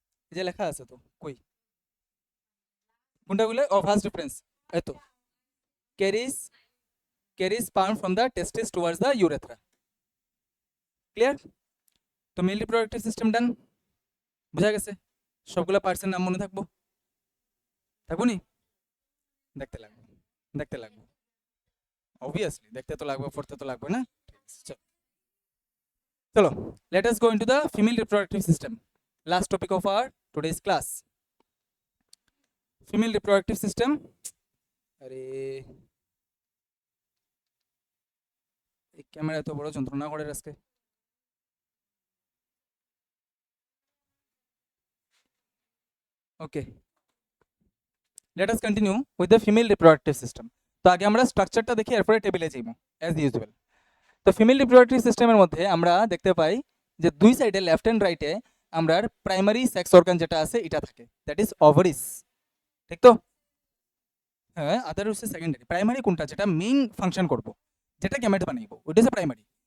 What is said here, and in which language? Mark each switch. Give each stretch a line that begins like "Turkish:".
Bangla: এই যে লেখা আছে তো, কই কোনটা গুলো? ও ফার্স্ট ডিফারেন্স, এই তো
English: carries sperm from the testis towards the urethra.
Bangla: Clear? তো মেল রিপ্রোডাক্টিভ সিস্টেম ডান, বুঝা গেছে? সবগুলো পার্টসের নাম মনে থাকবো? থাকবো নি? দেখতে লাগবে অবভিয়াসলি, দেখতে তো লাগবে, পড়তে তো লাগবে না।
English: চলো let us go into the female reproductive system, last topic of our today's class.
Bangla: Female reproductive system, আরে এই ক্যামেরা এত বড় যন্ত্রণা করে আজকে।
English: Okay, let us continue with the female reproductive system.
Bangla: তো আগে আমরা স্ট্রাকচারটা দেখি, এরপরে টেবিলে যাইব
English: As usual.
Bangla: তো ফিমেল রিপ্রোডাক্টিভ সিস্টেমের মধ্যে আমরা দেখতে পাই যে দুই সাইডে লেফট অ্যান্ড রাইটে আমরা প্রাইমারি সেক্স অর্গান যেটা আছে এটা থাকে,
English: That is ovaries.
Bangla: ঠিক তো? হ্যাঁ, আদার হচ্ছে সেকেন্ডারি। প্রাইমারি কোনটা? যেটা মেইন ফাংশন করব, যেটা গ্যামেট বানাইবো, ওইটা হচ্ছে প্রাইমারি।